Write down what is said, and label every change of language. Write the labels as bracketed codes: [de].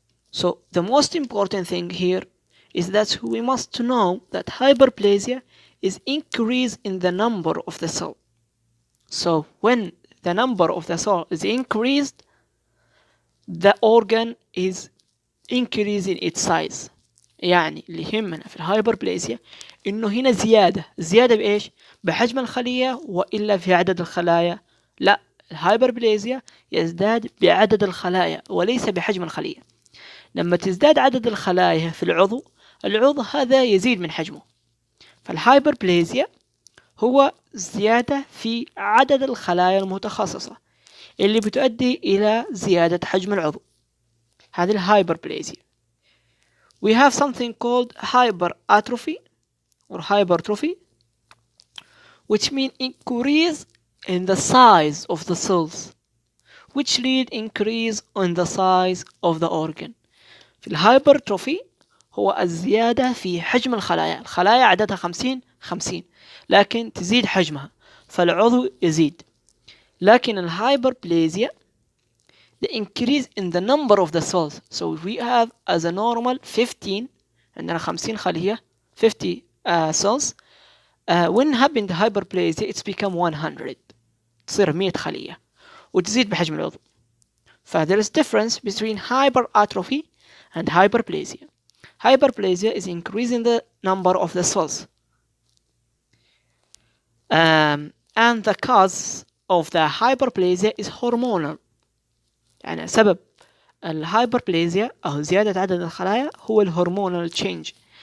[en] So the most important thing here is that we must know that hyperplasia is increase in the number of the cell. So when the number of the cell is increased, the organ is increasing its size. [ar] يعني اللي يهمنا في الهايبربليزيا انه هنا زيادة بايش؟ بحجم الخلية والا في عدد الخلايا؟ لا، الهايبربليزيا يزداد بعدد الخلايا وليس بحجم الخلية. لما تزداد عدد الخلايا في العضو هذا يزيد من حجمه. فالهايبربليزيا هو زيادة في عدد الخلايا المتخصصة اللي بتؤدي إلى زيادة حجم العضو. هذه الهايبربليزيا. [en] We have something called hyperatrophy or hypertrophy, which means increase in the size of the cells, which lead increase in the size of the organ. [ar] في الهايبرتروفي هو الزيادة في حجم الخلايا. الخلايا عددها 50 لكن تزيد حجمها فالعضو يزيد. لكن الهايبربليزيا [en] the increase in the number of the cells. So we have as a normal 15 [ar] عندنا 50 خلية [en] 50 cells. When happened hyperplasia it's become 100. [ar] تصير 100 خلية وتزيد بحجم العضو. [en] ف there is difference between hyperatrophy and hyperplasia. Hyperplasia is increasing the number of the cells. And the cause of the hyperplasia is hormonal. [ar] يعني سبب الهايبربليزيا أو زيادة عدد الخلايا هو الهرمونال تشينج.